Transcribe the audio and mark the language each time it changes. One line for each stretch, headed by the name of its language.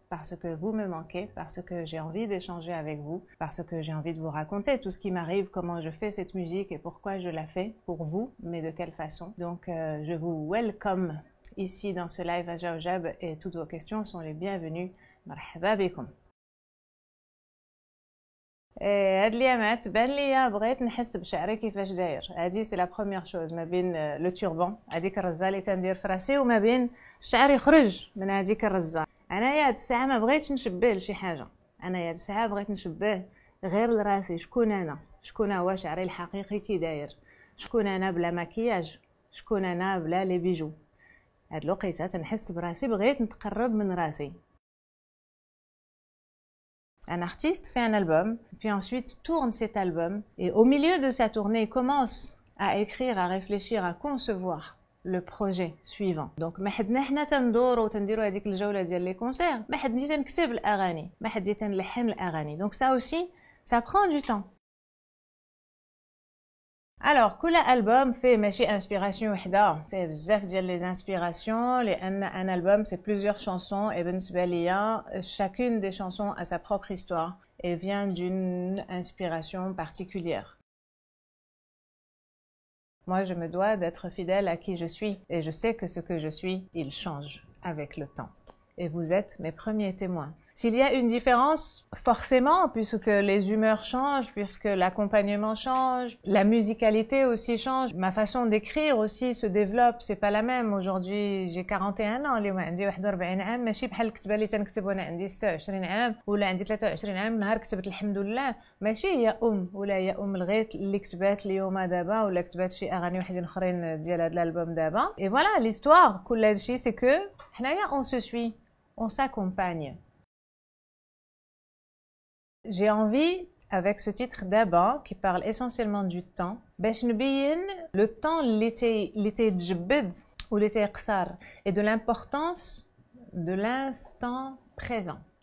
French: Parce que vous me manquez, parce que j'ai envie d'échanger avec vous, parce que j'ai envie de vous raconter tout ce qui m'arrive, comment je fais cette musique et pourquoi je la fais pour vous, mais de quelle façon. Donc je vous welcome ici dans ce live à Jaoujab et toutes vos questions sont les bienvenues.
Arabic: مرحبا بكم. هاد اليامات بان ليا بغيت نحس بشعري كيفاش داير. هادي
French: سي لا بروميير شوز
Arabic: ما بين
French: لو توربون
Arabic: هذيك الرزه اللي تندير في راسي وما بين الشعر يخرج من هذيك الرزه. انايا هاد الساعه ما بغيتش نشبه لشي حاجه. انايا هاد الساعه بغيت نشبه غير لراسي. شكون انا؟ شكون هو شعري الحقيقي كي داير؟ شكون انا بلا مكياج؟ شكون انا بلا
French: لي بيجو؟
Arabic: هاد الوقيته تنحس براسي بغيت نتقرب من راسي.
French: Un artiste fait un album, puis ensuite tourne cet album, et au milieu de sa tournée, il commence à écrire, à réfléchir, à concevoir le projet suivant.
Arabic: Donc ما حدنا حنا تندورو وتنديرو هذيك الجوله ديال لي كونسير، ما حد جيت نكتب الاغاني، ما حد جيت نلحن الاغاني.
French: Donc ça aussi, ça prend du temps. Alors, كل album fait ماشي inspiration وحده، fait
Arabic: بزاف ديال
French: les inspirations لأن un album c'est plusieurs chansons et
Arabic: بالنسبة ليا
French: chacune des chansons a sa propre histoire et vient d'une inspiration particulière. Moi, je me dois d'être fidèle à qui je suis et je sais que ce que je suis, il change avec le temps. Et vous êtes mes premiers témoins. S'il y a une différence, forcément, puisque les humeurs changent, puisque l'accompagnement change, la musicalité aussi change, ma façon d'écrire aussi se développe, c'est pas la même. Aujourd'hui, j'ai 41 ans,
Arabic: اليوم عندي 41 عام، ماشي بحال الكتبه اللي تنكتب وانا عندي 26 عام ولا عندي 23 عام. نهار كتبت الحمد لله ماشي هي ولا هي الغيت اللي كتبات اليوم دابا ولا كتبات شي اغاني وحدين اخرين ديال هذا الالبوم دابا.
French: Et voilà, l'histoire
Arabic: كل هادشي
French: c'est que حنايا on se suit, on s'accompagne. J'ai envie, avec ce titre d'Abba, qui parle essentiellement du temps,
Arabic: باش نبين
French: le temps
Arabic: اللي تيتجبد واللي تيقصر
French: et de l'importance de l'instant présent.